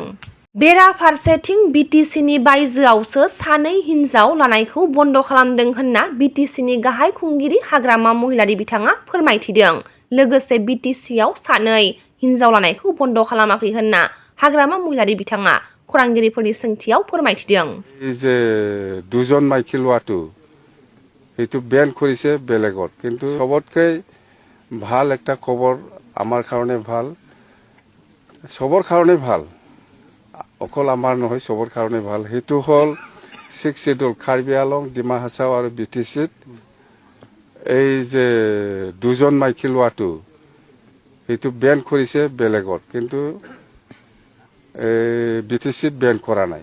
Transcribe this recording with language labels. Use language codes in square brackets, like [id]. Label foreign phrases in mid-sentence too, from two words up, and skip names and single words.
[brx] बेराफारसेथिं BTCनि बायजोआवसो सानै हिनजाव लानायखौ बन्द' खालामदों होनना BTCनि गाहाय खुंगिरि हाग्रामा महिलारि बिथाङा फोरमायथिदों। लोगोसे BTCआव सानै हिनजाव लानायखौ बन्द' खालामाखै होनना हाग्रामा महिलारि बिथाङा खौरांगिरिफोरनि सोंथियाव फोरमायथिदों। [as] যে দুজন মাইকী লোৱাটো সেইটো বেন কৰিছে বেলেগত, কিন্তু সবতকে ভাল একটা খবৰ আমাৰ কাৰণে ভাল, সবৰ কাৰণে ভাল, অকল আমাৰ নহয় সবৰ কাৰণে ভাল। সেইটো হ'ল 6 শিডিউল কাৰ্বি আংলং, ডিমা হাছাও আৰু BTCত এই যে দুজন মাইকী লোৱাটো সেইটো বেন কৰিছে বেলেগত, কিন্তু BTCত বেন কৰা নাই।